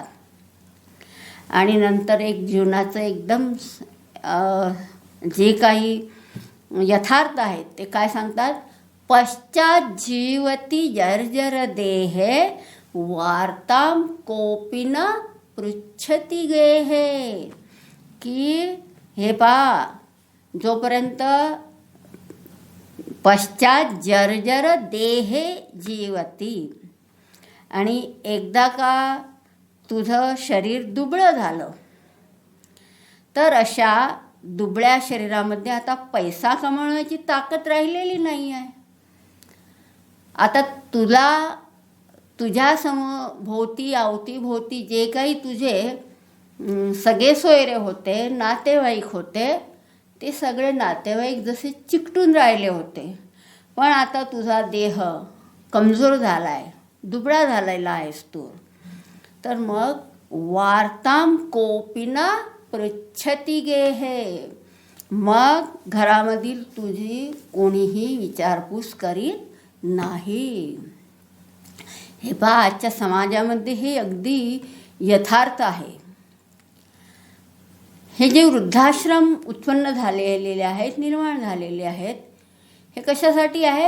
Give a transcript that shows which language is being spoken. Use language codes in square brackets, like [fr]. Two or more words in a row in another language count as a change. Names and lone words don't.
[mr] आणि नंतर एक जीवनाचं एकदम जे काही यथार्थ आहेत ते काय सांगतात, [sa] पश्चात जीवती जर्जर देहे वार्ताम कोपी न पृच्छती गेहे. [mr] की हे पहा, जोपर्यंत [sa] पश्चात जर्जर देहे जीवती, [mr] आणि एकदा का तुझं शरीर दुबळं झालं तर अशा दुबळ्या शरीरामध्ये आता पैसा कमवण्याची ताकद राहिलेली नाही आहे. आता तुला तुझ्या भोवती अवतीभोवती जे काही तुझे सगळे सोयरे होते, नातेवाईक होते, ते सगळे नातेवाईक जसे चिकटून राहिले होते. पण आता तुझा देह कमजोर झाला आहे, दुबळा झालेला आहेस तू. तर मग [sa] वार्ताम कोपिना पृच्छती गेहे, [mr] मग घरामधील तुझी कोणीही विचारपूस करीत नाही. हे पहा, आजच्या समाजामध्ये हे अगदी यथार्थ आहे. हे जे वृद्धाश्रम उत्पन्न झालेले आहेत, निर्माण झालेले आहेत, हे कशासाठी आहे?